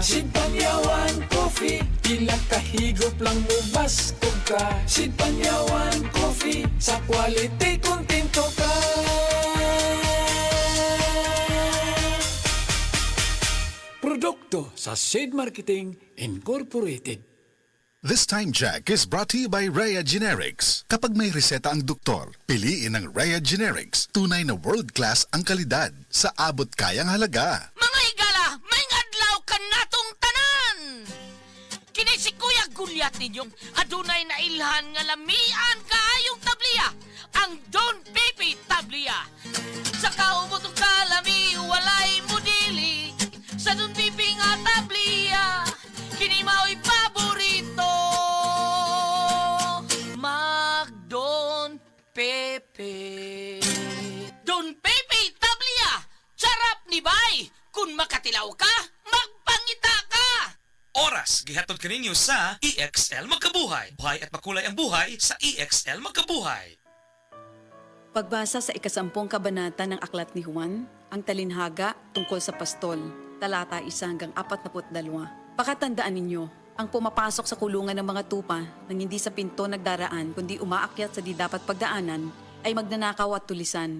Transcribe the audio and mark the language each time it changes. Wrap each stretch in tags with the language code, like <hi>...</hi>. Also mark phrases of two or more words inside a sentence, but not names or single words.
<ceb>Sid Panyawan Coffee, ilang kahigop lang mo bastog ka. Sid Panyawan Coffee, sa quality kontento ka. Produkto sa Sid Marketing Incorporated.</ceb> <en>This time check is brought to you by Rhea Generics.</en> <tl>Kapag may reseta ang doktor, piliin ang Rhea Generics. Tunay na world-class ang kalidad sa abot kayang halaga.</tl> <ceb>Mga higala, may adlaw ka natong tanan! Kini si Kuya Gulyat ninyong adunay na ilhan nga lamian kaayong tabliya, ang Don Pepe Tabliya. Sa kaumutong kalami, walay modili, sa Don Pepe nga tabliya, kini mao'y paborito. Mag-Don Pepe. Don Pepe Tabliya, sarap ni bay. Kung makatilaw ka, magpangita ka. Oras gihatod kaninyo sa EXL Magkabuhay.</ceb> <tl>Buhay at makulay ang buhay sa EXL Magkabuhay. Pagbasa sa ikasampung kabanata ng Aklat ni Juan, ang talinhaga tungkol sa pastol, talata 1-42. Pakatandaan ninyo, ang pumapasok sa kulungan ng mga tupa nang hindi sa pinto nagdaraan kundi umaakyat sa di dapat pagdaanan ay magnanakaw at tulisan.</tl>